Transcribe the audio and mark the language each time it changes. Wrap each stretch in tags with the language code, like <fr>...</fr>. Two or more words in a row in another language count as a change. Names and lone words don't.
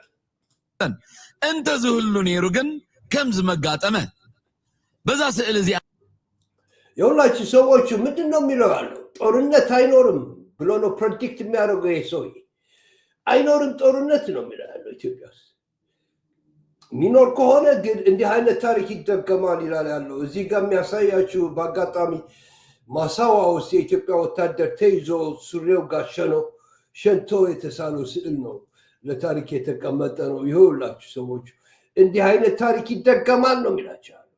<ti>እንተ ዝህሉ ነይሩ ግን ከምዝ መጋጠመ በዛ ስዕል እዚ</ti> <am>የሁላችሁ ሰዎቹ ምንድን ነው የሚለው ያለው? ጦርነት አይኖርም ብሎ ነው ፕሬዲክት የሚያደርገው። ይሄ ሰውዬ አይኖርም ጦርነት ነው የሚለው ያለው። ኢትዮጵያ ውስጥ የሚኖር ከሆነ ግን እንዲህ አይነት ታሪክ ይደገማል ይላል ያለው። እዚህ ጋር የሚያሳያችሁ በአጋጣሚ ማሳዋ ውስጥ የኢትዮጵያ ወታደር ተይዞ ሱሪው ጋር ሸንቶ የተሳለው ስዕል ነው። ለታሪክ የተቀመጠ ነው። ይኸውላችሁ ሰዎቹ እንዲህ አይነት ታሪክ ይደገማል ነው የሚላቸው።</am>